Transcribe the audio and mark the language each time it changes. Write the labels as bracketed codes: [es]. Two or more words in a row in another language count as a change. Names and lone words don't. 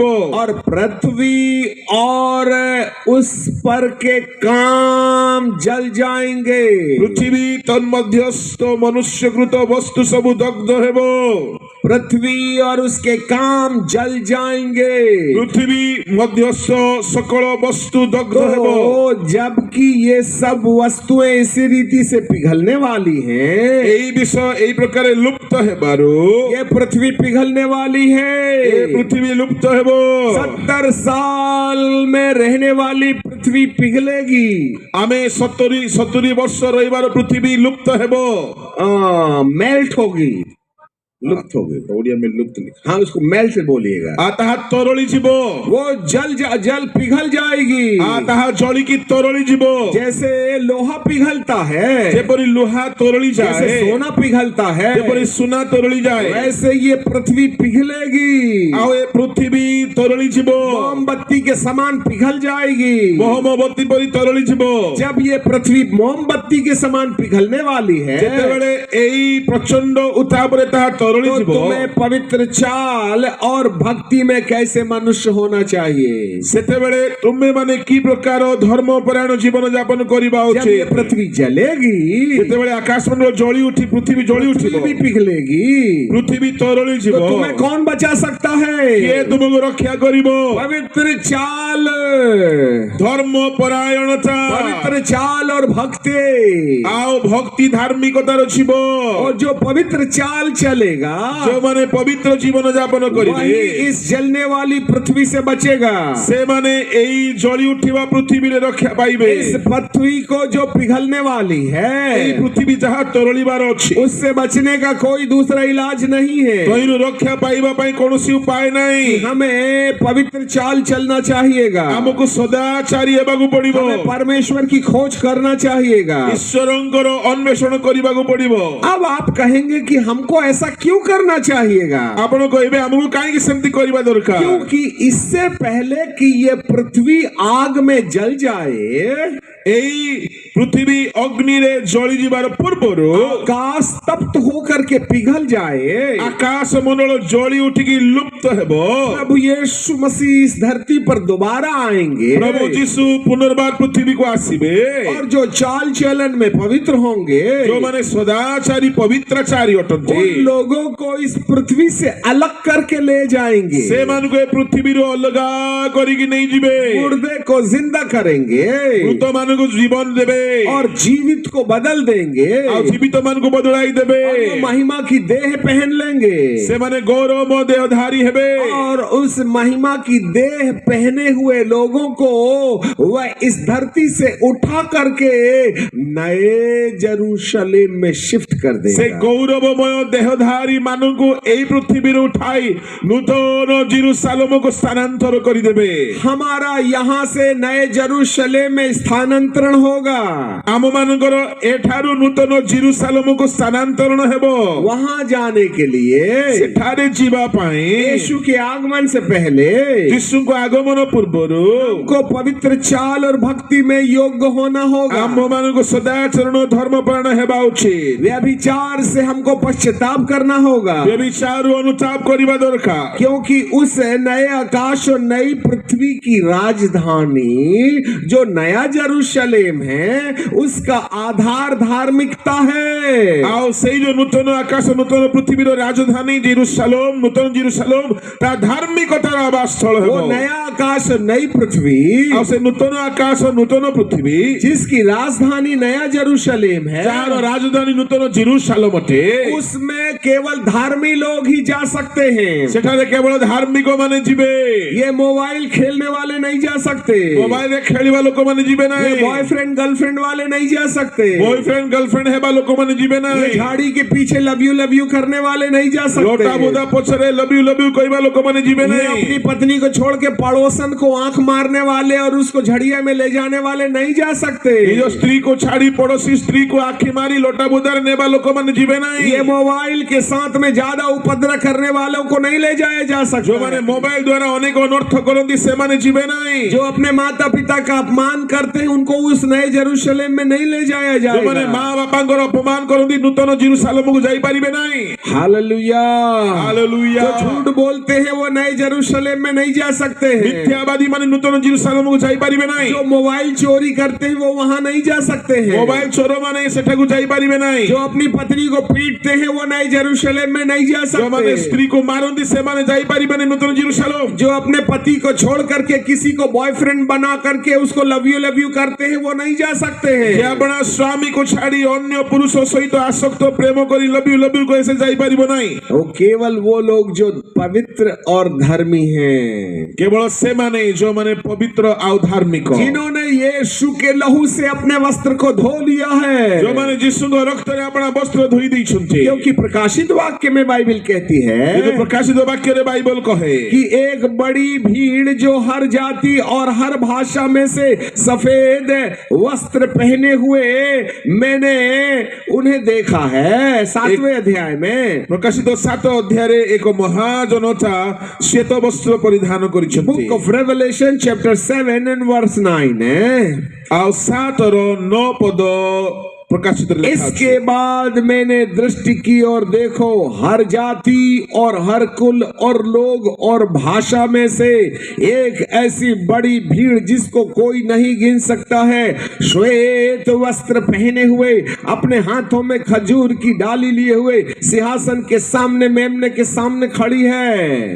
[hi] और पृथ्वी और उस पर के काम जल जाएंगे। [or] ପୃଥିବୀ ତନ୍ମଧ୍ୟସ୍ଥ ମନୁଷ୍ୟକୃତ ବସ୍ତୁ ସବୁ ଦଗ୍ଧ ହେବ। [hi] पृथ्वी और उसके काम जल जाएंगे। [or] ପୃଥିବୀ ମଧ୍ୟସ୍ଥ सकଳ ବସ୍ତୁ ଦଗ୍ଧ ହେବ। [hi] तो जबकि ये सब वस्तुएं इसी रीति से पिघलने वाली है, [or] ଏଇ ବିଷୟ ଏଇ ପ୍ରକାରେ ଲୁପ୍ତ ହେବାରୁ [hi] ये पृथ्वी पिघलने वाली [or] এই [hi] है। [or] ପୃଥିବୀ ଲୁପ୍ତ ହେବ [hi] 70 साल में रहने वाली पृथ्वी पिघलेगी। [or] ଆମି 70 ବର୍ଷ ରହିବାର ପୃଥିବୀ ଲୁପ୍ତ ହେବ [hi] मेल्ट होगी, लुप्त होगी। ओड़िया में लुप्त लिखा हाँ, उसको मेल्ट बोलिएगा। [or] ଆଉ ତାହା ତରଳି ଯିବ [hi] वो जल पिघल जाएगी। [or] ଆଉ ତାହା ଜଳିକି ତରଳି ଯିବ [hi] जैसे लोहा पिघलता है, [or] ଯେପରି ଲୁହା ତରଳି [hi] जैसे [or] যায় [hi] सोना पिघलता है, [or] ଯେପରି ସୁନା ତରଳି ଯାଏ [hi] वैसे ये पृथ्वी पिघलेगी। [or] ଆଉ ଏ ପୃଥିବୀ ତରଳି ଯିବ [hi] मोमबत्ती के समान पिघल जाएगी। [or] ମହମବତୀ ପରି ତରଳି ଯିବ [hi] जब ये पृथ्वी मोमबत्ती के समान पिघलने वाली है, [or] ଯେତେବେଳେ ଏଇ ପ୍ରଚଣ୍ଡ ଉତ୍ତାପରେ ତାହା ତରଳି [hi] तो [or] ଯିବ [hi] तुम्हें पवित्र चाल और भक्ति में कैसे मनुष्य होना चाहिए। [or] ସେତେବେଳେ ତୁମେ ମାନେ କି ପ୍ରକାର ଧର୍ମପରାୟଣ ଜୀବନ ଯାପନ କରିବା [hi] जब ये [or] ଉଚିତ [hi] पृथ्वी जलेगी, [or] ଯେତେବେଳେ ଆକାଶ ମଣ୍ଡଳ ଜଳି ଉଠି ପୃଥିବୀ ଜଳି ଉଠିବ [hi] पृथ्वी भी पिघलेगी, [or] ପୃଥିବୀ ତରଳି [hi] तो [or] ଯିବ [hi] तुम्हें कौन बचा सकता [or] କିଏ [hi] है? [or] ତୁମକୁ ରକ୍ଷା କରିବ [hi] पवित्र चाल, [or] ଧର୍ମପରାୟଣତା [hi] पवित्र चाल और भक्ति। [or] ଆଉ ଭକ୍ତି ଧାର୍ମିକତାର ଜୀବ [hi] और जो पवित्र चाल चलेगा, [or] ଯେଉଁମାନେ ପବିତ୍ର ଜୀବନ ଯାପନ କରିବେ [hi] वही इस जलने वाली पृथ्वी से बचेगा। [or] ସେମାନେ ଏଇ ଜଳି ଉଠିବା ପୃଥିବୀରେ ରକ୍ଷା ପାଇବେ [hi] इस पृथ्वी को जो पिघलने वाली [or] ଏଇ [hi] है, [or] ପୃଥିବୀ ଯାହା ତରଳିବାର ଅଛି [hi] उससे बचने का कोई दूसरा इलाज नहीं है। [or] ତହିଁରୁ ରକ୍ଷା ପାଇବା ପାଇଁ କୌଣସି ଉପାୟ ନାହିଁ [hi] हमें पवित्र चाल चलना चाहिएगा। [or] ଆମକୁ ସଦାଚାରୀ ହେବାକୁ ପଡିବ [hi] हमें परमेश्वर की खोज करना चाहिएगा। [or] ଈଶ୍ୱରଙ୍କର ଅନ୍ୱେଷଣ କରିବାକୁ ପଡିବ [hi] अब आप कहेंगे कि हमको ऐसा क्यों करना चाहिएगा? [or] ଆପଣ କହିବେ ଆମକୁ କାହିଁକି ସେମିତି କରିବା ଦରକାର [hi] क्योंकि इससे पहले कि ये पृथ्वी आग में जल जाए, [or] ଏଇ ପୃଥିବୀ ଅଗ୍ନିରେ ଜଳି ଯିବାର ପୂର୍ବରୁ [hi] आकाश तप्त होकर के पिघल जाए, [or] ଆକାଶ ମଣ୍ଡଳ ଜଳି ଉଠିକି ଲୁପ୍ତ ହେବ [hi] प्रभु यीशु मसीह इस धरती पर दोबारा आएंगे [or] ପ୍ରଭୁ ଯୀଶୁ ପୁନର୍ବାର ପୃଥିବୀକୁ ଆସିବେ [hi] और जो चाल चलन में पवित्र होंगे, [or] ଯେଉଁମାନେ ସଦାଚାରୀ ପବିତ୍ରାଚାରୀ ଅଟନ୍ତି [hi] उन लोगों को इस पृथ्वी से अलग करके ले जाएंगे, [or] ସେମାନଙ୍କୁ ଏ ପୃଥିବୀରୁ ଅଲଗା କରିକି ନେଇଯିବେ [hi] मुर्दे को जिंदा करेंगे [or] ମୃତ ମାନଙ୍କୁ ଜୀବନ ଦେବେ [hi] और जीवित को बदल देंगे [or] ଆଉ ଜୀବିତ ମାନଙ୍କୁ ବଦଳାଇ ଦେବେ [hi] और वो महिमा की देह पहन लेंगे [or] ସେମାନେ ଗୌରବ ଦେହଧାରୀ ହେବେ [hi] और उस महिमा की देह पहने हुए लोगों को वह इस धरती से उठा करके नए जेरूशलेम में शिफ्ट कर [or] ସେ [hi] देगा। [or] ଗୌରବମୟ ଦେହଧାରୀ ମାନଙ୍କୁ ଏଇ ପୃଥିବୀରୁ ଉଠାଇ ନୂତନ ଜିରୁସାଲମକୁ ସ୍ଥାନାନ୍ତର କରିଦେବେ [hi] हमारा यहाँ से नए जेरूशलेम में स्थानांतरण होगा। [or] ଆମ ମାନଙ୍କର ଏଠାରୁ ନୂତନ ଜିରୁସାଲମକୁ ସ୍ଥାନାନ୍ତରଣ ହେବ [hi] वहां जाने के लिए [or] ସେଠାରେ ଯିବା ପାଇଁ [hi] यीशु के आगमन से पहले [or] ଯୀଶୁଙ୍କ ଆଗମନ ପୂର୍ବରୁ [hi] हमको पवित्र चाल और भक्ति में योग्य होना होगा। [or] ଆମ ମାନଙ୍କୁ ସଦାଚରଣ ଧର୍ମପରାୟଣ ହେବା ଉଚିତ [hi] व्यभिचार से हमको पश्चाताप करना होगा, [or] ବ୍ୟଭିଚାରରୁ ଅନୁତାପ କରିବା ଦରକାର [hi] क्योंकि उस नए आकाश और नई पृथ्वी की राजधानी जो नया जेरूशलेम है, उसका आधार धार्मिकता है। [or] ଆଉ ସେଇ ଯୋଉ ନୂତନ ଆକାଶ ନୂତନ ପୃଥିବୀର ରାଜଧାନୀ ଜିରୁସାଲମ ନୂତନ ଜିରୁସାଲମ ତା ଧାର୍ମିକତାର ଆବାସସ୍ଥଳ ହେବ [hi] वो नया आकाश और नई पृथ्वी [or] ଆଉ ସେ ନୂତନ ଆକାଶ ନୂତନ ପୃଥିବୀ [hi] जिसकी राजधानी नया जेरूशलेम है, [or] ଯାହାର ରାଜଧାନୀ ନୂତନ ଜିରୁସାଲମ ଅଟେ [hi] उसमें केवल धार्मी लोग ही जा सकते हैं। [or] ସେଠାରେ କେବଳ ଧାର୍ମିକ ମାନେ ଯିବେ [hi] ये मोबाइल खेलने वाले नहीं जा सकते, [or] ମୋବାଇଲରେ ଖେଳିବା ଲୋକମାନେ ଯିବେ [hi] ये [or] ନାହିଁ [en] boyfriend girlfriend [hi] वाले नहीं जा सकते, [en] boyfriend girlfriend [or] ହେବା ଲୋକମାନେ ଯିବେ [hi] ये [or] ନାହିଁ [hi] झाड़ी के पीछे [en] love you [hi] करने वाले नहीं जा [or] ଲୋଟା [hi] सकते, [or] ବୋଦା ପଛରେ [en] love you [or] କହିବା ଲୋକମାନେ ଯିବେ [hi] ये [or] ନାହିଁ [hi] अपनी पत्नी को छोड़ के पड़ोसन को आंख मारने वाले और उसको झड़िया में ले जाने वाले नहीं जा सकते, [or] ନିଜ ସ୍ତ୍ରୀକୁ ଛାଡି ପଡୋଶୀ ସ୍ତ୍ରୀକୁ ଆଖି ମାରି ଲୋଟା ବୋଦାରେ ନେବା ଲୋକମାନେ ଯିବେ ନାହିଁ [hi] ये मोबाइल के साथ में ज्यादा उपद्रव करने वालों को नहीं ले जाया जा [or] ଯୋଉମାନେ [hi] सकता, [or] ମୋବାଇଲ ଦ୍ଵାରା ଅନେକ ଅନର୍ଥ କରନ୍ତି ସେମାନେ ଯିବେ ନାହିଁ [hi] जो अपने माता पिता का अपमान करते हैं उनको उस नए जेरूशलेम में नहीं ले जाया [or] ଯୋଉମାନେ [hi] जाएगा। [or] ମା ବାପାଙ୍କର ଅପମାନ କରନ୍ତି ନୂତନ ଜିରୁସାଲମକୁ ଯାଇପାରିବେ ନାହିଁ [hi] हालेलुया। [or] ହାଲେଲୁୟା [hi] जो झूठ बोलते हैं वो नए जेरूशलेम में नहीं जा सकते हैं, [or] ମିଥ୍ୟାବାଦୀ ମାନେ ନୂତନ ଜିରୁସାଲମକୁ ଯାଇପାରିବେ ନାହିଁ [hi] जो मोबाइल चोरी करते हैं वो वहां नहीं जा सकते हैं, [or] ମୋବାଇଲ ଚୋର ମାନେ ସେଠାକୁ ଯାଇପାରିବେ ନାହିଁ [hi] जो अपनी पत्नी को पीटते हैं वो नए जेरूशलेम में नहीं जा [or] ଯୋଉମାନେ [hi] सकते, [or] ସ୍ତ୍ରୀକୁ ମାରନ୍ତି ସେମାନେ ଯାଇପାରିବେନି ନୂତନ ଜିରୁସାଲମ [hi] जो अपने पति को छोड़ करके किसी को बॉयफ्रेंड बना करके उसको [en] love you [hi] करते हैं वो नहीं जा सकते [or] ଯେ [hi] हैं। [or] ଆପଣ ସ୍ୱାମୀକୁ ଛାଡି ଅନ୍ୟ ପୁରୁଷ ସହିତ ଆସକ୍ତ ପ୍ରେମ କରି ଲବି ଲବି କହି ସେ ଯାଇପାରିବ ନାହିଁ। [hi] वो केवल वो लोग जो पवित्र और धर्मी हैं, [or] କେବଳ ସେମାନେ ଯୋଉମାନେ ପବିତ୍ର ଆଉ ଧାର୍ମିକ, [hi] जिन्होंने यीशु के लहू से अपने वस्त्र को धो लिया है। [or] ଯୋଉମାନେ ଯୀଶୁଙ୍କ ରକ୍ତରେ ଆପଣା ବସ୍ତ୍ର ଧୋଇ ଦେଇଛନ୍ତି। [hi] क्योंकि प्रकाशित वाक्य में बाइबल कहती [or] କିନ୍ତୁ [hi] है [or] ପ୍ରକାଶିତ ବାକ୍ୟରେ ବାଇବଲ କହେ [hi] कि एक बड़ी भीड़ जो हर जाति और हर भाषा में से सफेद वस्त्र पहने हुए मैंने उन्हें देखा है। 7वें अध्याय में [or] ପ୍ରକାଶିତ 7 ଅଧ୍ୟାୟରେ ଏକ ମହାଜନତା ଶ୍ଵେତ ବସ୍ତ୍ର ପରିଧାନ କରିଛନ୍ତି। [en] Book of Revelation chapter 7 and verse 9 है। [or] ଆଉ 7 ର 9 ପଦ प्रकाशित ଲେଖା ଅଛି। [hi] इसके बाद मैंने दृष्टि की और देखो हर जाति और हर कुल और लोग और भाषा में से एक ऐसी बड़ी भीड़ जिसको कोई नहीं गिन सकता है, श्वेत वस्त्र पहने हुए, अपने हाथों में खजूर की डाली लिए हुए सिंहासन के सामने मेमने के सामने खड़ी है।